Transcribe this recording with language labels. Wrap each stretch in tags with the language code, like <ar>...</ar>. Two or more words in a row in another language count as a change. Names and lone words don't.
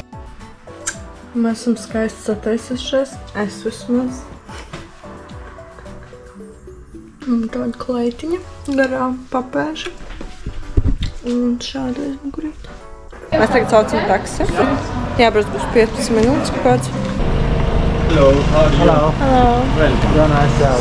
<lv>Mēs esam skaisti sataisušies, es vismaz. Tāda kleitiņa, garā papēža un šāda aizmugurīta. Mēs tagad saucam taksi. Jābrauc būs 15 minūtes kaut kāds.</lv> <en>Hello, how are you? Hello. Well, very nice.</en>